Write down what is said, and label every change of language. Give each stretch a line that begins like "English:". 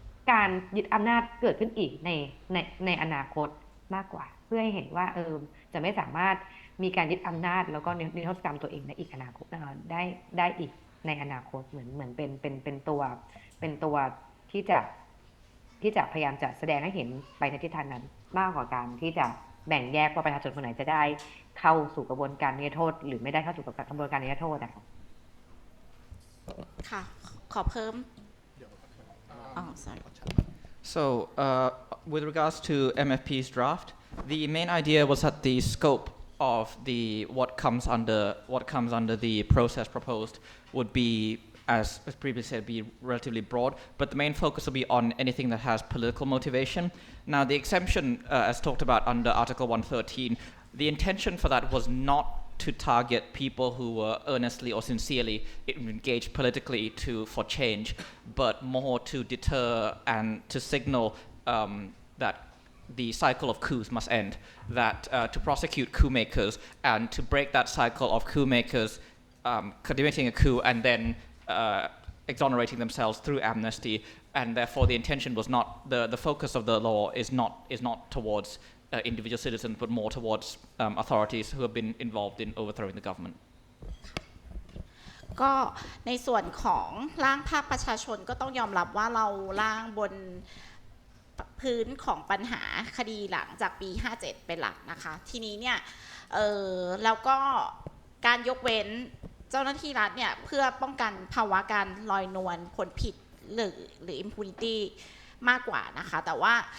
Thai: การยึดอำนาจเกิดขึ้นอีกในอนาคตมากกว่าเพื่อให้เห็นว่าจะไม่สามารถมีการยึดอำนาจแล้วก็นิรโทษกรรมตัวเองในอีกอนาคตได้อีกในอนาคตเหมือนเป็นตัวที่จะพยายามจะแสดงให้เห็นไปในทิศทางนั้นมากกว่าการที่จะแบ่งแยกว่าประชาชนคนไหนจะได้เข้าสู่กระบวนการนิรโทษหรือไม่ได้เข้าสู่กระบวนการนิรโทษนะคะ ค่ะขอเพิ่ม
English: sorry. So, with regards to MFP's draft, the main idea was that the scope of what comes under the process proposed would be, as previously said, be relatively broad, but the main focus will be on anything that has political motivation. Now, the exemption, as talked about under Article 113, the intention for that was not to target people who were earnestly or sincerely engaged politically for change, but more to deter and to signal that the cycle of coups must end, that to prosecute coup makers and to break that cycle of coup makers committing a coup and then exonerating themselves through amnesty, and therefore the intention was not, the focus of the law is not towards individual citizens, but more towards authorities who have been involved in overthrowing the government.
Thai: ก็ในส่วนของร่างภาคประชาชนก็ต้องยอมรับว่าเราร่างบนพื้นของปัญหาคดีหลังจากปี 57 เป็นหลักนะคะทีนี้เนี่ยแล้วก็การยกเว้นเจ้าหน้าที่รัฐเนี่ยเพื่อป้องกันภาวะการลอยนวลผลผิดหรือ impunity มากกว่านะคะแต่ว่า